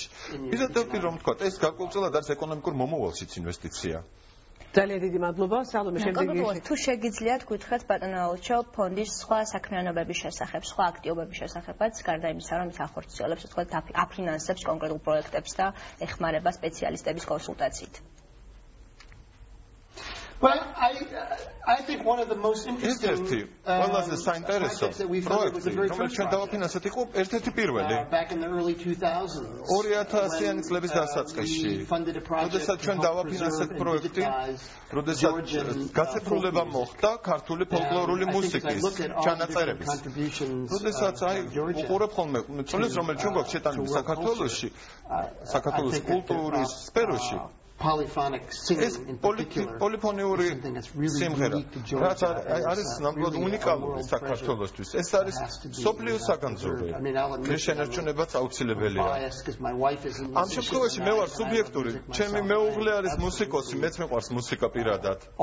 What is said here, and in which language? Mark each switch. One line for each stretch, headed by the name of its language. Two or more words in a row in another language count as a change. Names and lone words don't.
Georgian: მიზეზები რომ თქვა, ეს გარკვეულწილად არის ეკონომიკურ მომავალშიც ინვესტიცია. ძალიან დიდი მადლობა, სალომე შემდეგი. თუ შეგიძლიათ გითხრათ ბატონო ელჩო ფონდის სხვა საქმიანობების შესახებ, სხვა აქტივობების შესახებაც, გარდა იმისა, რომ ის ახორციელებს, თქვა, აფინანსებს კონკრეტულ პროექტებს და ეხმარება სპეციალისტების კონსულტაციით.
English: Well, I think one of the most interesting
Georgian: ყველაზე საინტერესო პროექტი, რომელიც ჩვენ დავაფინანსეთ, იყო ერთ-ერთი პირველი.
English: Back in the early 2000s.
Georgian: 2000-იანი წლების დასაწყისში. როდესაც ჩვენ დავაფინანსეთ პროექტი, როდესაც გაცებრულება მოხდა ქართული ფოლკლორული მუსიკის ჩანაწერების. როდესაც უყურებ ხოლმე წვლილს, რომელიც ჩვენ გვაქვს შეტანილი საქართველოში, საქართველოს კულტურის სფეროში.
English: Polyphonic singing in particular.
Georgian: პოლიფონიური სიმღერა. რაც არის ნამდვილად უნიკალური საქართველოსთვის. ეს არის სოფლიო საგანძური. ეს შენარჩუნებაც აუცილებელია. ამ შემთხვევაში მე ვარ სუბიექტური. ჩემი მეუღლე არის მუსიკოსი, მეც მეყვარს მუსიკა პირადად.